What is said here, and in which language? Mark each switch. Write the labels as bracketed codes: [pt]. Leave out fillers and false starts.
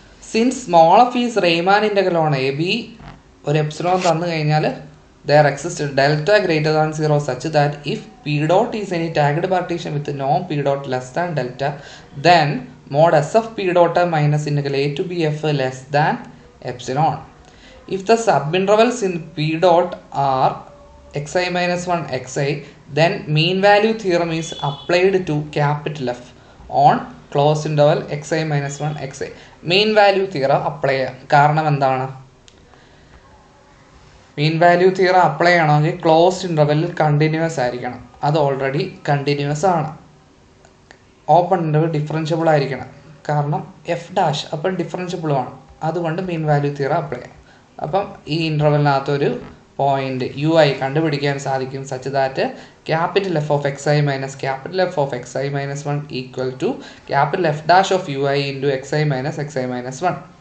[en] since small f is Riemann integral on A B, [ml] ഒരു epsilon തന്നു കഴിഞ്ഞാൽ [en] There exist delta greater than 0 such that if P dot is any tagged partition with no P dot less than delta then mod S F P dot minus integral A to B F less than epsilon. If the subintervals in P dot are xi minus 1 xi, then mean value theorem is applied to capital F on closed interval xi minus 1 xi. [ml] Mean value theorem apply ചെയ്യാം. കാരണം എന്താണ്? Mean value theorem apply ചെയ്യണമെങ്കിൽ closed ഇൻ്റർവെല്ലിൽ continuous ആയിരിക്കണം. അത് already continuous ആണ്. Open interval differentiable ആയിരിക്കണം. കാരണം F dash അപ്പം ഡിഫറൻഷ്യബിളുമാണ്. അതുകൊണ്ട് മീൻ വാല്യൂ തിയറം അപ്ലൈ ചെയ്യാം. അപ്പം ഈ ഇൻ്റർവെലിനകത്തൊരു പോയിൻ്റ് യു ഐ കണ്ടുപിടിക്കാൻ സാധിക്കും [en] Such that capital F of X I minus capital F of X I minus 1 equal to capital F dash of U I into X I minus X I minus 1.